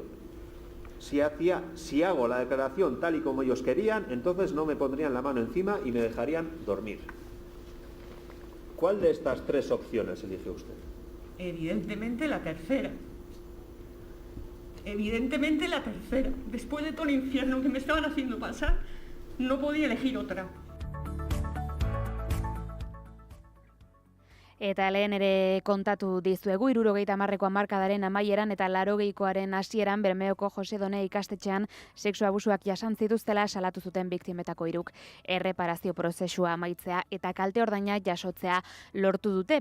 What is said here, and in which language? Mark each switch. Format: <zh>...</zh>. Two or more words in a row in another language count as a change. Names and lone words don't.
<es>Si hago la declaración tal y como ellos querían, entonces no me pondrían la mano encima y me dejarían dormir. ¿Cuál de estas 3 opciones elige usted? Evidentemente la tercera. Evidentemente la tercera. Después de todo el infierno que me estaban haciendo pasar, no podía elegir otra.</es> <eu>Eta lehen ere kontatu dizuegu 70ko hamarkadaren amaieran eta 80koaren hasieran Bermeoko Jose Done ikastetxean sexu abusuak jasan zituztela salatu zuten biktimetako 3. Erreparazio prozesua amaitzea eta kalte ordaina jasotzea lortu dute.</eu>